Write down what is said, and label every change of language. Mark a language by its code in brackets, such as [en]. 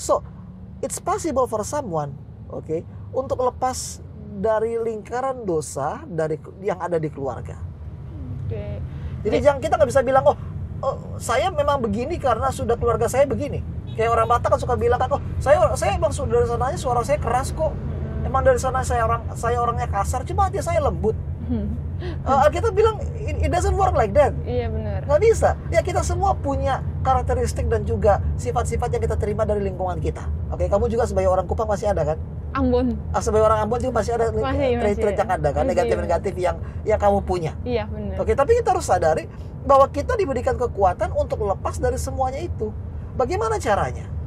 [en] So, it's possible for someone, [id] untuk lepas dari lingkaran dosa yang ada di keluarga. Jadi kita nggak bisa bilang saya memang begini karena sudah keluarga saya begini. Kayak orang Batak kan suka bilang kan, saya emang dari sananya suara saya keras kok. Emang dari sana saya orangnya kasar, cuma hati saya lembut. Kita bilang [en] it doesn't work like that. [id] Iya benar. Nggak bisa. Ya kita semua punya karakteristik dan juga sifat-sifat yang kita terima dari lingkungan kita. Kamu juga sebagai orang Kupang masih ada kan? Ambon. Sebagai orang Ambon juga masih ada trait-trait yang ada kan, negatif-negatif yang kamu punya. Iya benar. Tapi kita harus sadari bahwa kita diberikan kekuatan untuk lepas dari semuanya itu. Bagaimana caranya?